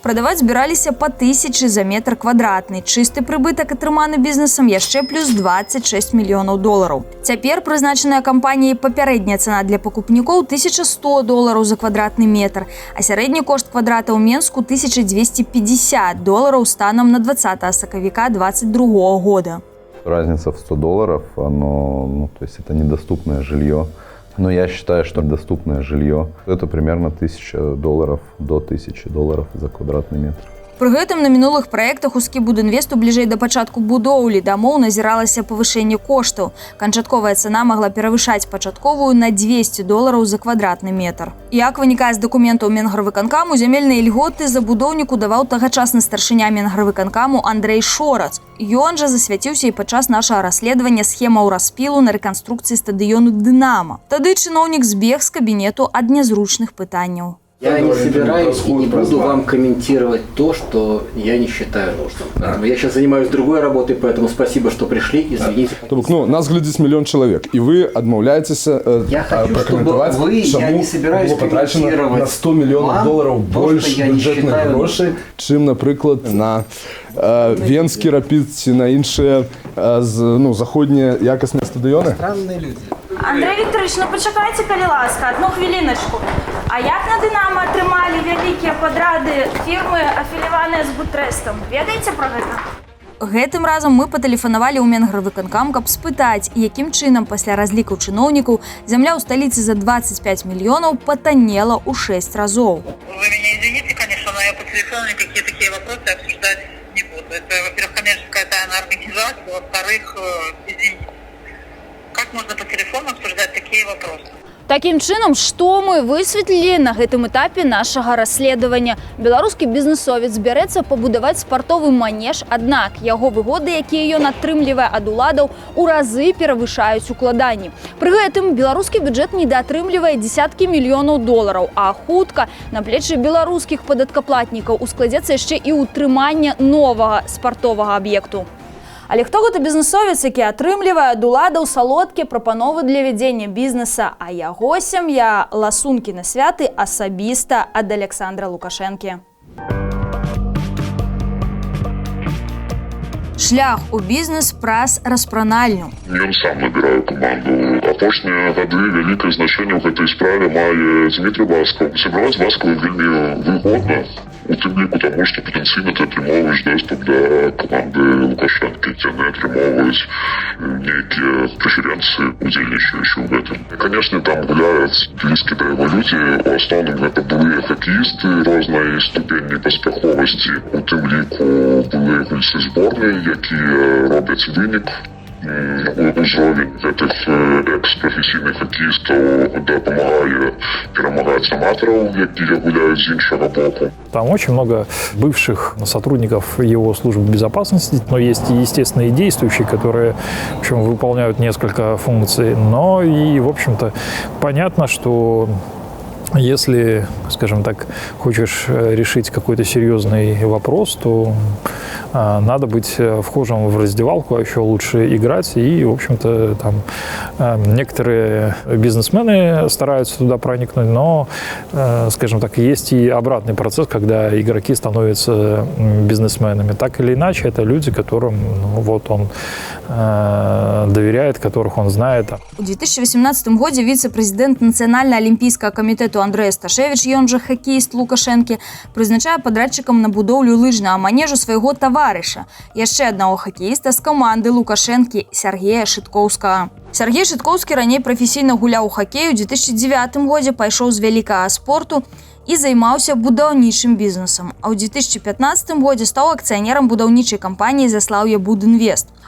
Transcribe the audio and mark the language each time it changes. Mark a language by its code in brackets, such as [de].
[be] Прадаваць збіраліся па 1000 за метр квадратны. Чысты прыбытак атрыманы бізнесам яшчэ плюс 26 мільёнаў долараў. Цяпер прызначаная кампаніяй папярэдняя цана для пакупнікоў 1100 долараў за квадратны метр, а сярэдні кошт квадрата ў Менску 1250 долараў станам на 20 сакавіка 2022 года. [ru] Разница в 100 долларов, то есть это недоступное жилье. Но я считаю, что доступное жилье – это примерно 1000 долларов до 1000 долларов за квадратный метр. [be] Пры гэтым на мінулых праектах у Скібудінвесту бліжэй да пачатку будоўлі дамоў назіралася павышэнне коштаў. Канчатковая цана магла перавышаць пачатковую на 200 долараў за квадратны метр. Як вынікае з дакументаў Менгарвыканкаму, зямельныя ільготы забудоўніку даваў тагачасны старшыня Менгарвыканкаму Андрэй Шорац. Ён жа засвяціўся і падчас нашага расследавання схемаў распілу на рэканструкцыі стадыёну «Дынамо». Тады чыноўнік збег з кабінету ад нязручных пытанняў. [ru] Я не собираюсь и не буду вам комментировать то, что я не считаю нужным. Поэтому я сейчас занимаюсь другой работой, поэтому спасибо, что пришли. Извините. Нас глядит миллион человек, и вы отмовляетесь прокомментовать, чему было потрачено на 100 миллионов долларов больше бюджетных грошей, чем, например, на Венский Рапид, на іншие заходние якостные стадионы. Странные люди. [be] Андрей Викторович, почакайте, калі ласка, одну хвилиночку. А як на «Дынамо» атрымалі вялікія падрады фірмы, афіліваныя з Бутрэстам? Ведаеце пра гэта? Гэтым разам мы патэлефанавалі ў Менгарвыканкам, каб спытаць, якім чынам пасля разлікаў чыноўнікаў зямля ў сталіцы за 25 мільёнаў патаннела ў 6 разоў. [ru] Вы меня извините, конечно, но я по телефону никакие такие вопросы обсуждать не буду. Это, во-первых, коммерческая тайная организация, во-вторых, извините. Как можно по телефону обсуждать такие вопросы? [be] Таким чынам, што мы высветлілі на гэтым этапе нашага расследавання? Беларускі бізнесовец бярэцца пабудаваць спартовы манеж, аднак яго выгоды, якія ён атрымлівае ад уладаў, у разы перавышаюць укладанні. Пры гэтым беларускі бюджэт недаатрымлівае дзесяткі мільёнаў долараў, а хутка на плечы беларускіх падаткаплатнікаў ускладзецца яшчэ і ўтрыманне новага спартовага аб'екту. Але хто гэта бізнесовец, які атрымлівае ад уладаў салодкія прапановы для вядзення бізнеса, а яго сям'я ласункі на святы асабіста ад Александра Лукашэнкі. Шлях у бізнес праз распранальню. Ён сам набірае каманду. Апошнія гады вялікае значэнне ў гэтай справе мае Дмітрий Баскаў. Сябраваць з Баскавым вельмі выгодна, у тым ліку таму, што патэнцыйна ты атрымоўваеш доступ да каманды Лукашэнкі. Яны атрымоўваюць нейкія прэферэнцыі, удзельнічаючы ў гэтым. Канешне, там гуляюць блізкі да яго людзі. У асноўным гэта былыя хакеісты рознай ступені паспяховасці, у тым ліку былыя гульцы зборнай, якія робяць вынік. Узровень гэтых экс-прафесійных хоккеистов дапамагае перамагаць аматараў, якія гуляюць з іншага боку. [ru] Там очень много бывших сотрудников его службы безопасности, но есть и естественные действующие, которые, в общем, выполняют несколько функций. Но и, в общем-то, понятно, что если, скажем так, хочешь решить какой-то серьезный вопрос, то надо быть вхожим в раздевалку, а еще лучше играть. И, в общем-то, там некоторые бизнесмены стараются туда проникнуть, но, скажем так, есть и обратный процесс, когда игроки становятся бизнесменами. Так или иначе, это люди, которым вот он доверяет, которых он знает. [be] У 2018 годзе віцэ-прэзідэнт Нацыянальна-алімпійскага камітэту Андрэй Сташевіч, ён жа хакеіст Лукашэнкі, прызначае падрадчыкам на будоўлю лыжнага манежу свайго таварыша, яшчэ аднаго хакеіста з каманды Лукашэнкі Сергея Шыткоўскага. Сергей Шыткоўскі раней прафесійна гуляў у хакею, у 2009 годзе пайшоў з вялікага спорту і займаўся будаўнічым бізнесам, а ў 2015 годзе стаў акцыянерам будаўнічай кампаніі «Заслаўе Будінвест».